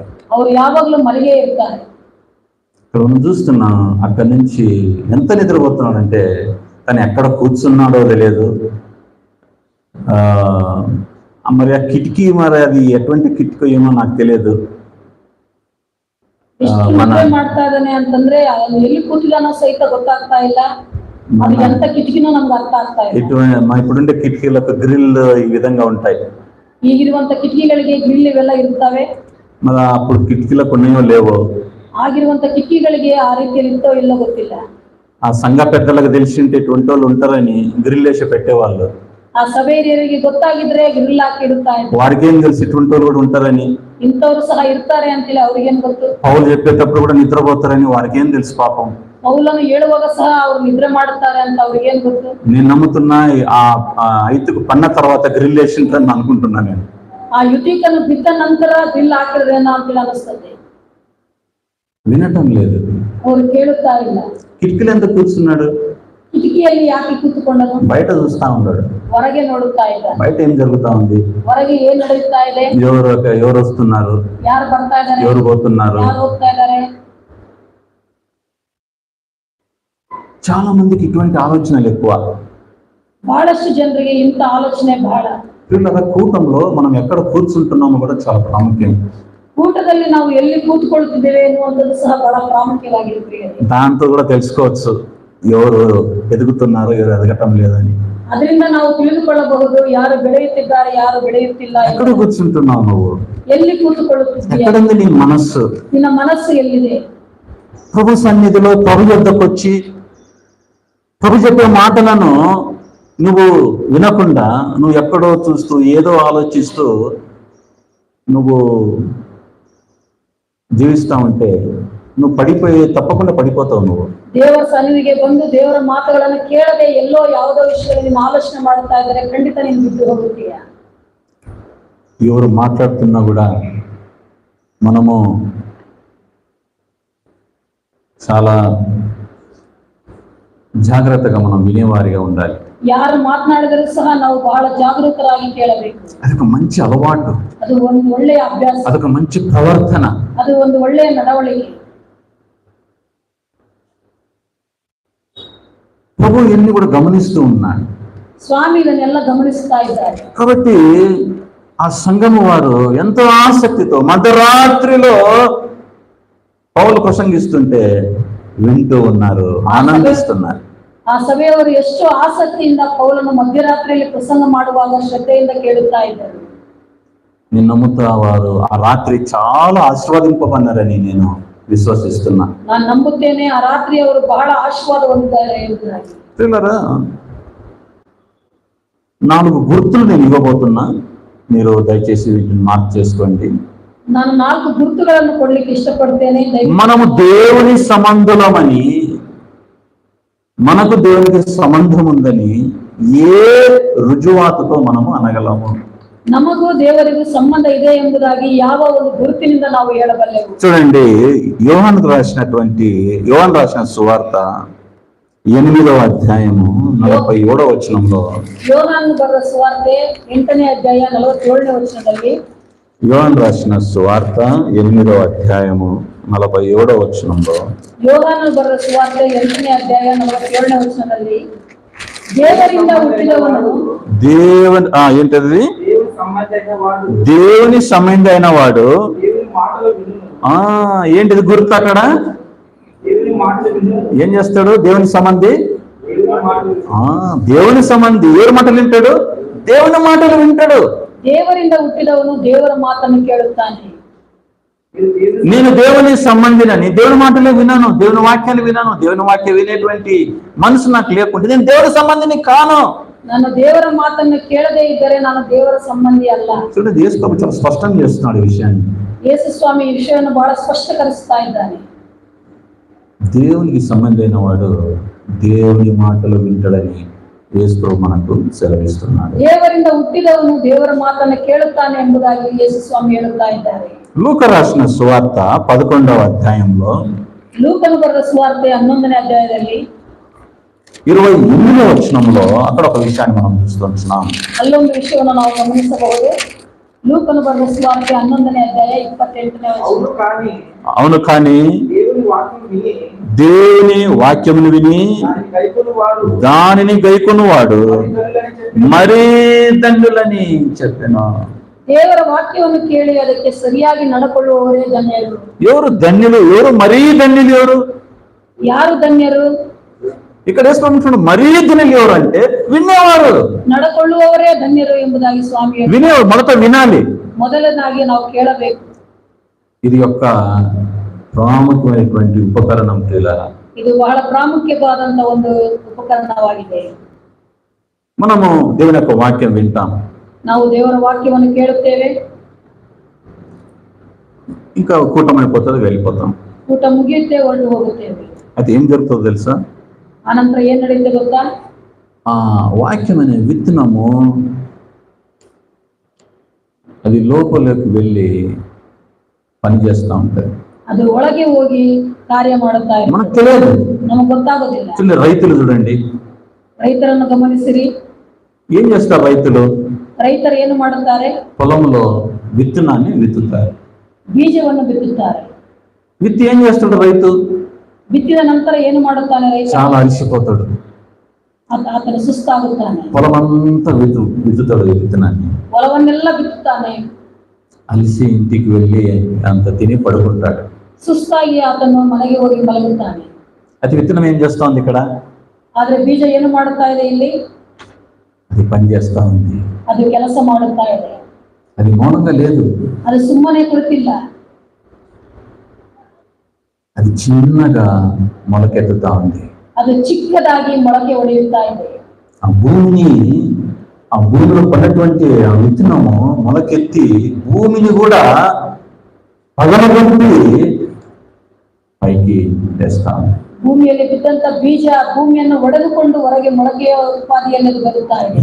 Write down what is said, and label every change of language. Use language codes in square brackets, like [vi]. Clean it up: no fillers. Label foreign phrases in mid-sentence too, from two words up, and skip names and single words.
[kn] ಅವರು ಯಾವಾಗಲೂ ಮಲಗೇ ಇರ್ತಾರೆ. [te] ఇక్కడ మనం చూస్తున్నాం, అక్కడి నుంచి ఎంత నిద్రపోతున్నాడంటే తను ఎక్కడ కూర్చున్నాడో తెలియదు. మరి ఆ కిటికీ, మరి అది ఎటువంటి కిటికీ ఏమో నాకు తెలియదు. [kn] ಎಷ್ಟು ನಿದ್ರೆ ಮಾಡ್ತಾ ಇದ್ದಾನೆ ಅಂತಂದ್ರೆ ಅವನು ಎಲ್ಲಿ ಕೂತಿದಾನೋ ಸಹಿತ ಗೊತ್ತಾಗ್ತಾ ಇಲ್ಲ. ಅದು ಎಂತ ಕಿಟಕಿನೂ ನಮ್ಗೆ ಅರ್ಥ ಆಗ್ತಾ ಇಲ್ಲ. [te] ఇప్పుడుండే కిటికీలకు గ్రిల్ ఈ విధంగా ఉంటాయి. [kn] ಈಗಿರುವಂತ ಕಿಟಕಿಗಳಿಗೆ ಗ್ರಿಲ್ ಇವೆಲ್ಲ ಇರ್ತವೆ. [te] మరి అప్పుడు కిటికీలకు ఉన్నాయో లేవో. [kn] ಆಗಿರುವಂತ ಕಿಟಕಿಗಳಿಗೆ ಆ ರೀತಿಯಲ್ಲಿ ಇರ್ತೋ ಇಲ್ಲೋ ಗೊತ್ತಿಲ್ಲ. [te] ఆ సంఘ పెద్దలకు తెలిసింటే ఇటువంటి వాళ్ళు ఉంటారని గ్రిల్ వేసి పెట్టేవాళ్ళు. [kn] ಆ ಸಭೆಯರಿಗೆ ಗೊತ್ತಾಗಿದ್ರೆ ಗ್ರಿಲ್ ಹಾಕಿ ಇಡ್ತಾ ಇದ್ರು. [te] వారికి ఏం తెలుసు ఇటువంటి వాళ్ళు కూడా ఉంటారని. [kn] ಇಂಥವ್ರು ಸಹ ಇರ್ತಾರೆ ಅಂತೇಳಿ ಅವ್ರಿಗೇನ್ ಗೊತ್ತು. [te] పౌలు చెప్పేటప్పుడు కూడా నిద్రపోతారని వారికి ఏం తెలుసు పాపం. [kn] ಪೌಲನು ಹೇಳುವಾಗ ಸಹ ಅವ್ರು ನಿದ್ರೆ ಮಾಡುತ್ತಾರೆ ಅಂತ ಅವ್ರಿಗೇನ್ ಗೊತ್ತು. [te] నేను నమ్ముతున్నా ఆ ఐతుకు పన్న తర్వాత గ్రిల్ వేసిందని అనుకుంటున్నా నేను. [kn] ಆ ಯುತಿಕನ್ನು ಬಿದ್ದ ನಂತರ ಗ್ರಿಲ್ ಹಾಕಿದ್ರೇನೋ ಅಂತೇಳಿ ಅನಿಸ್ತದೆ. [te] వినటం లేదు. [kn] ಅವ್ರು ಕೇಳುತ್ತಾ ಇಲ್ಲ. [te] కిటికీలు ఎంత కూర్చున్నాడు? [kn] ಕಿಟಕಿಯಲ್ಲಿ ಯಾಕೆ ಕೂತ್ಕೊಂಡನು? [te] బయట చూస్తా ఉన్నాడు. [kn] ಹೊರಗೆ ನೋಡುತ್ತಾ ಇದ್ದಾನೆ. [te] బయట ఏం జరుగుతా ఉంది? [kn] ಹೊರಗೆ ಏನ್ ನಡೆಯುತ್ತಾ ಇದೆ? [te] ఎవరు వస్తున్నారు, [kn] ಯಾರು ಬರ್ತಾ ಇದ್ದಾರೆ, [te] ఎవరు పోతున్నారు. [kn] ಯಾರು ಹೋಗ್ತಾ ಇದ್ದಾರೆ. [te] చాలా మందికి ఇటువంటి ఆలోచనలు ఎక్కువ. [kn] ಬಹಳಷ್ಟು ಜನರಿಗೆ ಇಂಥ ಆಲೋಚನೆ ಬಹಳ. [te] పిల్లల కూటంలో మనం ఎక్కడ కూర్చుంటున్నామో కూడా చాలా ప్రాముఖ్యం. [kn] ಕೂಟದಲ್ಲಿ ನಾವು ಎಲ್ಲಿ ಕೂತ್ಕೊಳ್ತಿದ್ದೇವೆ ಎನ್ನುವಂಥದ್ದು ಸಹ ಬಹಳ ಪ್ರಾಮುಖ್ಯವಾಗಿರುತ್ತೆ. [te] దాంతో కూడా తెలుసుకోవచ్చు ఎవరు ఎదుగుతున్నారు, ఎవరు ఎదగటం లేదని. [kn] ಅದರಿಂದ ನಾವು ತಿಳಿದುಕೊಳ್ಳಬಹುದು ಯಾರು ಬೆಳೆಯುತ್ತಿದ್ದಾರೆ, ಯಾರು ಬೆಳೆಯುತ್ತಿಲ್ಲ. [te] ఎక్కడ కూర్చుంటున్నావు నువ్వు? [kn] ಎಲ್ಲಿ ಕೂತುಕೊಳ್ಳುತ್ತಿದ್ದೀಯ? [te] ఎక్కడుంది నీ మనస్సు? [kn] ನಿನ್ನ ಮನಸ್సు ಎಲ್ಲಿದೆ? [te] ప్రభు సన్నిధిలో ప్రభు యొద్దకు వచ్చి ప్రభు చెప్పే మాటలను నువ్వు వినకుండా నువ్వు ఎక్కడో చూస్తూ ఏదో ఆలోచిస్తూ నువ్వు జీవిస్తా ఉంటే నువ్వు తప్పకుండా పడిపోతావు. నువ్వు [kn] ದೇವರ ಸನ್ನಿಧಿಗೆ ಬಂದು ದೇವರ ಮಾತುಗಳನ್ನು ಕೇಳದೆ ಎಲ್ಲೋ ಯಾವುದೋ ವಿಷಯದಲ್ಲಿ ನೀನು ಆಲೋಚನೆ ಮಾಡ್ತಾ ಇದ್ದಾರೆ, ಖಂಡಿತ ನೀನು ಬಿದ್ದು ಹೋಗುತ್ತೀಯ. [te] ఎవరు మాట్లాడుతున్నా కూడా మనము చాలా జాగ్రత్తగా మనం వినేవారిగా ఉండాలి. [kn] ಯಾರು ಮಾತನಾಡಿದರೂ ಸಹ ನಾವು ಬಹಳ ಜಾಗರೂಕರಾಗಿ ಕೇಳಬೇಕು. [te] అదొక మంచి అలవాటు, [kn] ಅದು ಒಂದು ಒಳ್ಳೆಯ ಅಭ್ಯಾಸ, [te] అదొక మంచి ప్రవర్తన. [kn] ಅದು ಒಂದು ಒಳ್ಳೆಯ ನಡವಳಿಕೆ. [te] ప్రభు ఇవన్నీ కూడా గమనిస్తూ ఉన్నాడు. [kn] స్వామి ಇದನ್ನೆಲ್ಲ ಗಮನಿಸ್ತಾ ಇದ್ದಾರೆ. [te] కాబట్టి ఆ సంఘము వారు ఎంతో ఆసక్తితో మధ్యరాత్రిలో పౌలు ప్రసంగిస్తుంటే వింటూ ఉన్నారు, ఆనందిస్తున్నారు. [kn] ಆ ಸಭೆಯವರು ಎಷ್ಟು ಆಸಕ್ತಿಯಿಂದ ಪೌಲನು ಮಧ್ಯರಾತ್ರಿಯಲ್ಲಿ ಪ್ರಸಂಗ ಮಾಡುವಾಗ ಶ್ರದ್ಧೆಯಿಂದ ಕೇಳುತ್ತಾ ಇದ್ದರು. [te] నేను నమ్ముతా వారు ఆ రాత్రి చాలా ఆశీర్వదింపబన్నారని నేను విశ్వసిస్తున్నా. [kn] ನಾನು ನಂಬುತ್ತೇನೆ ಆ ರಾತ್ರಿ ಅವರು ಬಹಳ ಆಶೀರ್ವಾದ ಹೊಂದಿದ್ದಾರೆ ಎಂಬುದಾಗಿ. [te] 4 గుర్తులు నేను ఇవ్వబోతున్నా, మీరు దయచేసి వీటిని మార్క్ చేసుకోండి. [kn] ನಾನು 4 గుర్తుಗಳನ್ನು ಕೊಡ್ಲಿಕ್ಕೆ ಇಷ್ಟಪಡ್ತೇನೆ. [te] మనము దేవుని సంబంధులమని, మనకు దేవునికి సంబంధం ఉందని ఏ రుజువాతుతో మనము అనగలము? [kn] ನಮಗೂ ದೇವರಿಗೂ ಸಂಬಂಧ ಇದೆ ಎಂಬುದಾಗಿ ಯಾವ ಒಂದು ಗುರುತಿನಿಂದ ನಾವು ಹೇಳಬಲ್ಲೆವು? [te] చూడండి, యోహాను రాసిన సువార్త 8వ అధ్యాయము 47వ వచనంలో, [kn] ಯೋಹಾನನು ಬರೆದ ಸುವಾರ್ತೆ 8ನೇ ಅಧ್ಯಾಯ 47ನೇ ವಚನದಲ್ಲಿ, [te] యోహాను రాసిన సువార్త 8వ అధ్యాయము 47వ వచనంలో, [kn] ಯೋಹಾನನು ಬರೆದ ಸುವಾರ್ತೆ 8ನೇ ಅಧ್ಯಾಯ 47ನೇ ವಚನದಲ್ಲಿ, ದೇವರಿಂದ ಹುಟ್ಟಿದವನು [te] ఏంటది? దేవుని సంబంధి అయిన వాడు. ఏంటిది గుర్తు? అక్కడ ఏం చేస్తాడు? దేవుని సంబంధి. దేవుని సంబంధి ఎవరి మాటలు వింటాడు? దేవుని మాటలు వింటాడు. [kn] ದೇವರಿಂದ ಹುಟ್ಟಿದವನು ದೇವರ ಮಾತನ್ನು ಕೇಳುತ್ತಾನೆ. [te] నేను దేవుని సంబంధినని దేవుని మాటలే విన్నాను, దేవుని వాక్యాలు విన్నాను. దేవుని వాక్యం వినేటువంటి మనసు నాకు లేకుంటే నేను దేవుడి సంబంధిని కాను. [kn] ನಾನು ದೇವರ ಮಾತನ್ನು ಕೇಳದೇ ಇದ್ದರೆ ನಾನು ದೇವರ ಸಂಬಂಧಿ ಅಲ್ಲ. [te] చూడండి, యేసు ప్రభు చాలా స్పష్టం చేస్తున్నాడు ఈ విషయాన్ని. [kn] ಯೇಸು ಸ್ವಾಮಿ ಈ ವಿಷಯವನ್ನು ಬಹಳ ಸ್ಪಷ್ಟೀಕರಿಸ್ತಾ ಇದ್ದಾನೆ. [te] దేవునికి సంబంధమైన వాడు దేవుని మాటలు వింటాడని యేసు ప్రభు మనకు సెలవిస్తున్నాడు. [kn] ದೇವರಿಂದ ಹುಟ್ಟಿದವನು ದೇವರ ಮಾತನ್ನು ಕೇಳುತ್ತಾನೆ ಎಂಬುದಾಗಿ ಯೇಸು ಸ್ವಾಮಿ ಹೇಳುತ್ತಾ ಇದ್ದಾರೆ. [te] లూకా రాసిన సువార్త 11వ అధ్యాయంలో, [kn] ಲೂಕನು ಬರೆದ ಸುವಾರ್ತೆ 11ನೇ ಅಧ್ಯಾಯದಲ್ಲಿ [te] 28వ వచనంలో అక్కడ ఒక విషయాన్ని మనం చూస్తున్నాం. [kn] ಅಲ್ಲೊಂದು ವಿಷಯವನ್ನು ನಾವು ಗಮನಿಸಬಹುದು. ಲೂಕನು ಬರೆದ ಸುವಾರ್ತೆ 11ನೇ ಅಧ್ಯಾಯ 28ನೇ ವಚನ. [te] అవును కానీ దేవుని వాక్యమును విని దానిని గైకొనువాడు మరీ ధన్యులని చెప్పాను. [kn] ದೇವರ ವಾಕ್ಯವನ್ನು ಕೇಳಿ ಅದಕ್ಕೆ ಸರಿಯಾಗಿ ನಡಕೊಳ್ಳುವವರೇ ಧನ್ಯರು. [te] ఎవరు ధన్యులు? ఎవరు మరీ ధన్యులు? [kn] ಯಾರು ಧನ್ಯರು? [te] ఇక్కడ వేసుకుంటున్నాడు. మరీ ధన్యులు ఎవరు అంటే వినేవారు, [kn] ನಡಕೊಳ್ಳುವವರೇ ಧನ್ಯರು ಎಂಬುದಾಗಿ ಸ್ವಾಮಿ [te] వినేవారు. మొదట వినాలి, [kn] ಮೊದಲನಾಗಿ ನಾವು ಕೇಳಬೇಕು. [te] ఇది యొక్క ప్రాముఖ్యమైనటువంటి ఉపకరణం. [kn] ಇದು ಬಹಳ ಪ್ರಾಮುಖ್ಯವಾದಂತ ಒಂದು ಉಪಕರಣವಾಗಿದೆ. [te] మనము దేవుని యొక్క వాక్యం వింటాం, [kn] ನಾವು ದೇವರ ವಾಕ್ಯವನ್ನು ಕೇಳುತ್ತೇವೆ, [te] ఇంకా కూటమైపోతుంది, వెళ్ళిపోతాం. [kn] ಊಟ ಮುಗಿಯುತ್ತೆ, ಹೊರಟು ಹೋಗುತ್ತೇವೆ. [te] అది ఏం జరుగుతుందో తెలుసా? [kn] ಆನಂತರ ಏನ್ ನಡೆಯುತ್ತೆ ಗೊತ್ತಾ? [te] ఆ వాక్యం అనే విత్తనము అది లోపలికి వెళ్ళి పనిచేస్తూ ఉంటుంది. [kn] ಅದು ಒಳಗೆ ಹೋಗಿ ಕಾರ್ಯ ಮಾಡುತ್ತಾ ಇದೆ. [te] మనకు తెలియదు. [kn] ನಮಗೆ ಗೊತ್ತಾಗೋದಿಲ್ಲ. [te] రైతులు చూడండి, [kn] ರೈತರನ್ನು ಗಮನಿಸಿರಿ. [te] ఏం చేస్తారు రైతులు? [kn] ರೈತರು ಏನು ಮಾಡುತ್ತಾರೆ? [te] పొలంలో విత్తనాన్ని విత్తుతారు. [kn] ಬೀಜವನ್ನು ಬಿತ್ತುತ್ತಾರೆ. [te] విత్తి ఏం చేస్తాడు రైతు? [kn] ಬಿತ್ತಿದ ನಂತರ ಏನು ಮಾಡುತ್ತಾನೆ ರೈತ? [te] చాలా అలసిపోతాడు, [kn] ಆತನು ಸುಸ್ತಾಗುತ್ತಾನೆ. [te] పొలం అంతా విత్తుతాడు విత్తనాన్ని. [kn] ಹೊಲವನ್ನೆಲ್ಲ ಬಿತ್ತುತ್ತಾನೆ. [te] అలిసి ఇంటికి వెళ్ళి అంత తిని పడుకుంటాడు. [kn] ಸುಸ್ತಾಗಿ ಆತನು ಮನೆಗೆ ಹೋಗಿ ಮಲಗುತ್ತಾನೆ. [te] అది విత్తనం ఏం చేస్తోంది ఇక్కడ? [kn] ಆದ್ರೆ ಬೀಜ ಏನು ಮಾಡುತ್ತಾ ಇದೆ ಇಲ್ಲಿ? [te] అది పని చేస్తా ఉంది, [kn] ಅದು ಕೆಲಸ ಮಾಡುತ್ತಾ ಇದೆ. [te] అది మౌనంగా లేదు, [kn] ಅದು ಸುಮ್ಮನೆ ಕುಳಿತಿಲ್ಲ. [te] అది చిన్నగా మొలకెత్తుతా ఉంది. [kn] ಅದು ಚಿಕ್ಕದಾಗಿ ಮೊಳಕೆ ಹೊಡೆಯುತ್ತಾ ಇದೆ. [te] ఆ భూమిలో పడినటువంటి ఆ విత్తనము మొలకెత్తి భూమిని కూడా పగలగొట్టి పైకి తెస్తా ఉంది. [kn] ಭೂಮಿಯಲ್ಲಿ ಬಿದ್ದಂತ ಬೀಜ ಭೂಮಿಯನ್ನು ಒಡೆದುಕೊಂಡು ಹೊರಗೆ ಮೊಳಕೆಯ ಉತ್ಪಾದಿಯಲ್ಲಿ ಬರುತ್ತಾ ಇದೆ.